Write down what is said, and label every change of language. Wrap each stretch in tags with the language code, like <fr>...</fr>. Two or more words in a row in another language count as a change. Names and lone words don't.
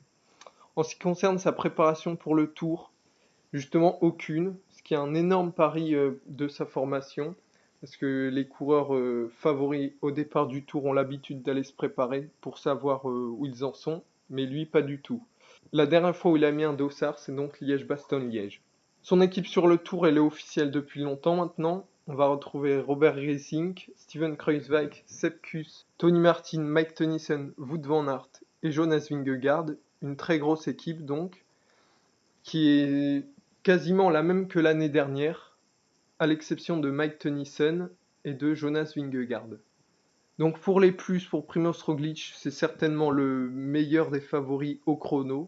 <fr>En ce qui concerne sa préparation pour le Tour, justement aucune, ce qui est un énorme pari de sa formation, parce que les coureurs favoris au départ du Tour ont l'habitude d'aller se préparer pour savoir où ils en sont, mais lui pas du tout. La dernière fois où il a mis un dossard, c'est donc Liège-Bastogne-Liège. Son équipe sur le Tour, elle est officielle depuis longtemps maintenant. On va retrouver Robert Gesink, Steven Kruijswijk, Sepp Kuss, Tony Martin, Mike Tennyson, Wout van Aert et Jonas Vingegaard. Une très grosse équipe donc, qui est quasiment la même que l'année dernière, à l'exception de Mike Tennyson et de Jonas Vingegaard. Donc pour les plus, pour Primož Roglič, c'est certainement le meilleur des favoris au chrono.</fr>